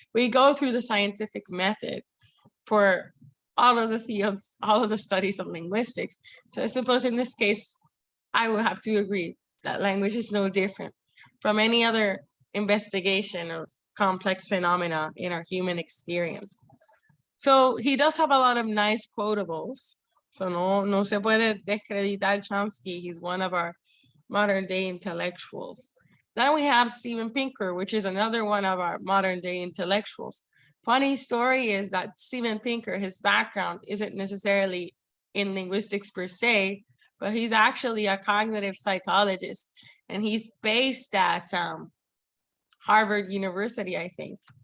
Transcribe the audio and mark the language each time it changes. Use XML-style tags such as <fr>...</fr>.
<en>We go through the scientific method for all of the fields, all of the studies of linguistics. So I suppose in this case, I will have to agree that language is no different from any other investigation of complex phenomena in our human experience. So he does have a lot of nice quotables.</en> <es>So no se puede descreditar Chomsky.</es> <en>He's one of our modern day intellectuals. Then we have Steven Pinker, which is another one of our modern day intellectuals. Funny story is that Steven Pinker, his background isn't necessarily in linguistics per se, but he's actually a cognitive psychologist, and he's based at Harvard University, I think.</en>